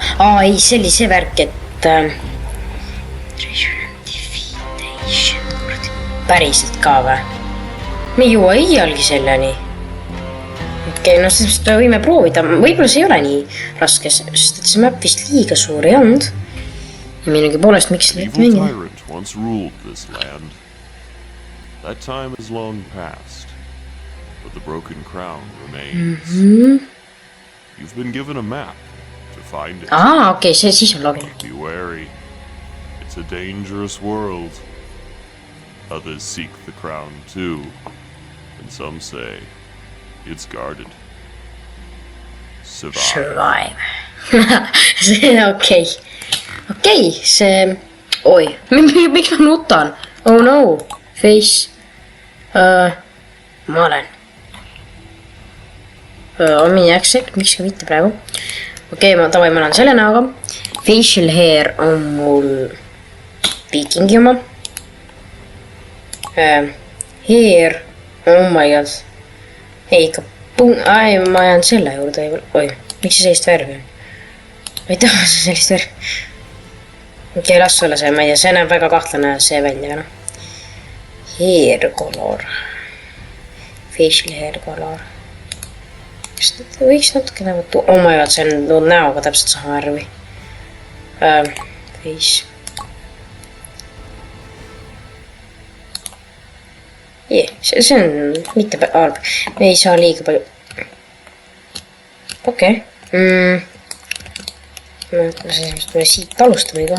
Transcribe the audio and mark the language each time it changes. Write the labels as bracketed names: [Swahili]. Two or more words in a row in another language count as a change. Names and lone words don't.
[Estonian] Ei, see oli see värk, et päriselt ka või? Me ei jõua iialgi selleni. Okei, no siis võime proovida. Võib-olla see ei ole nii raske, sest et see map vist liiga suur ei olnud. Minagi poolest, miks seda ette mängida? [English] Once ruled this land. That time is long past, but the broken crown remains. You've been given a map to find it. [Estonian] Okei, see siis on loogiline. [English] Be wary. It's a dangerous world. Others seek the crown too, and some say it's guarded. Survive. [Estonian] See okei. Okei, see... Oi, miks ma nutan? [English] Oh no, face. [Estonian] Ma olen. Omniacsek, miks ka mitte praegu. Okei, ma olen selle näoga. [English] Facial hair [Estonian] on mul viikingi oma. [English] Hair, oh my god. [Estonian] Ei, ikka ma jään selle juurde. Oi, miks see sellist värvi on? Ma ei taha sellist värvi. Okei, las olla see, ma ei tea, see näeb väga kahtlane see välja, no. [English] Hair color. Facial hair color. [Estonian] Kas ta võiks natuke nagu... [English] Oh my god, [Estonian] see on näoga täpselt sama värvi. Face. See on mitte halb. Me ei saa liiga palju... Okei. Me siit alustame kohe.